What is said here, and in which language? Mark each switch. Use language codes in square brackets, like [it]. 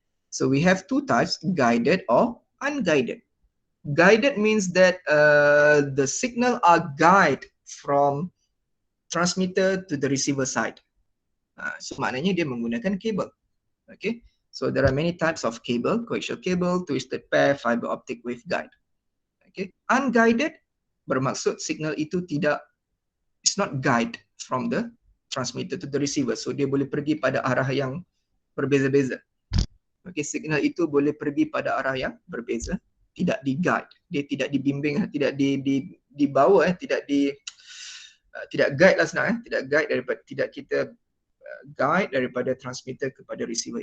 [en] So we have two types, guided or unguided. Guided means that the signal are guided from transmitter to the receiver side. [ms] So maknanya dia menggunakan kabel. [en] Okay, so there are many types of cable: coaxial cable, twisted pair, fiber optic waveguide. Okay, unguided [ms] bermaksud signal itu [en] it's not guide from the transmitter to the receiver. [ms] So dia boleh pergi pada arah yang berbeza-beza. Okay, signal itu boleh pergi pada arah yang berbeza, tidak di-guide, dia tidak dibimbing, tidak dibawa, tidak guide lah senang, tidak kita guide daripada transmitter kepada receiver.